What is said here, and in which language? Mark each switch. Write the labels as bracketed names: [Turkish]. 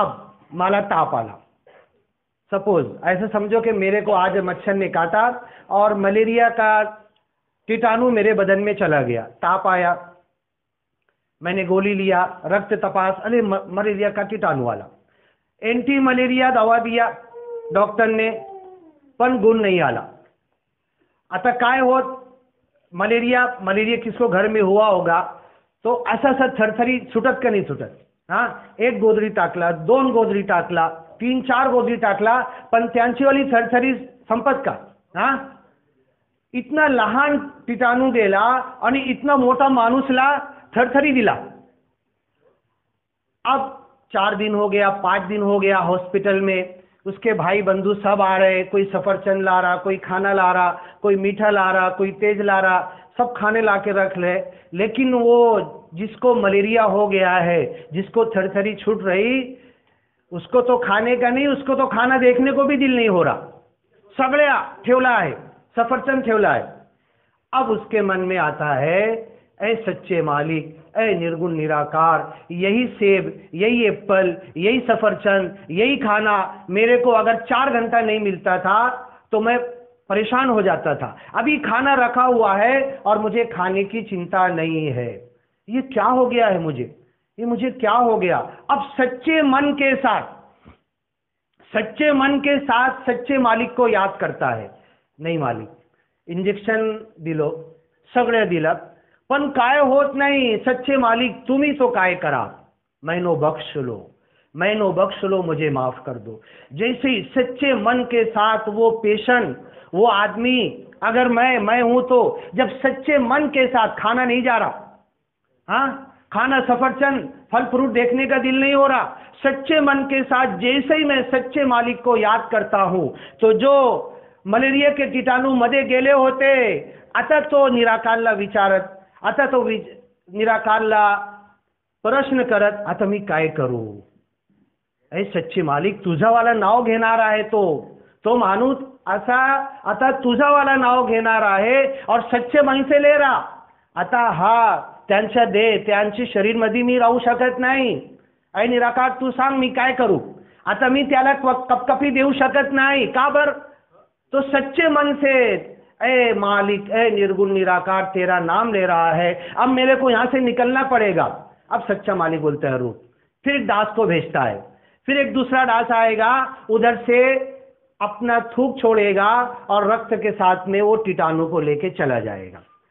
[Hindi] अब [Marathi] मला ताप आला, [Hindi] सपोज ऐसे समझो कि मेरे को आज मच्छर ने काटा और मलेरिया का कीटाणु मेरे बदन में चला गया, ताप आया, मैंने गोली लिया, रक्त तपास, अरे मलेरिया का कीटाणु वाला, एंटी मलेरिया दवा दिया डॉक्टर ने, [Marathi] पण गुण नहीं आला। आता काय होत? [Hindi] मलेरिया किसको घर में हुआ होगा तो [Marathi] असा थरथरी सुटत का नहीं सुटत? हाँ, एक गोदरी टाकला, 2 गोदरी टाकला, 3-4 गोदरी टाकला, पण त्यांची वाली थरथरी संपत का? हाँ, इतना लहान कीटाणू गेला आणि इतना मोठा माणूसला थरथरी दिला। [Hindi] अब 4 दिन हो गया, 5 दिन हो गया, हॉस्पिटल में उसके भाई बंधु सब आ रहे, कोई सफरचंद ला रहा, कोई खाना ला रहा, कोई मीठा ला रहा, कोई तेज ला रहा, सब खाने ला के रख ले। लेकिन वो जिसको मलेरिया हो गया है, जिसको थरथरी छूट रही, उसको तो खाने का नहीं, उसको तो खाना देखने को भी दिल नहीं हो रहा। [Marathi] सगळ्या ठेवला है, सफरचंद ठेवला है। [Hindi] अब उसके मन में आता है, ऐ सच्चे मालिक, ऐ निर्गुण निराकार, यही सेब, यही एप्पल, यही सफरचंद, यही खाना मेरे को अगर 4 घंटा नहीं मिलता था तो मैं परेशान हो जाता था। अभी खाना रखा हुआ है और मुझे खाने की चिंता नहीं है। ये क्या हो गया है मुझे? ये मुझे क्या हो गया? अब सच्चे मन के साथ सच्चे मालिक को याद करता है। [Marathi] नहीं मालिक, इंजेक्शन दिलो, सगळे दिलं, पण काय होत नाही। सच्चे मालिक तुम्ही तो काय करा, [Punjabi] मैनो बख्श लो, मैनो बख्श लो, [Hindi] मुझे माफ कर दो। जैसे ही सच्चे मन के साथ वो पेशेंट, वो आदमी, अगर मैं हूं तो जब सच्चे मन के साथ, खाना नहीं जा रहा, हाँ, खाना सफरचंद फल फ्रूट देखने का दिल नहीं हो रहा, सच्चे मन के साथ जैसे ही मैं सच्चे मालिक को याद करता हूं, तो जो मलेरिया के कीटाणु [Marathi] मध्ये गेले होते, आता तो निराकारला विचारत, आता तो निराकारला प्रश्न करत, आता मी काय करू? अरे सच्चे मालिक तुझावाला नाव घेणार आहे, तो माणूस असा आता तुझावाला नाव घेणार आहे [Hindi] और सच्चे मन से ले रहा, [Marathi] आता हा त्यांच्या त्यांची शरीर मध्ये मी राहू शकत नाही, अय निराकार तू सांग मी काय करू? आता मी त्याला कपकपी देऊ शकत नाही, का बर? [Hindi] तो सच्चे मन से, ए मालिक, ए निर्गुण निराकार तेरा नाम ले रहा है, अब मेरे को यहां से निकलना पड़ेगा। अब सच्चा मालिक बोलता है रुक, फिर एक दास को भेजता है, फिर एक दूसरा दास आएगा, उधर से अपना थूक छोड़ेगा और रक्त के साथ में वो कीटाणु को लेके चला जाएगा।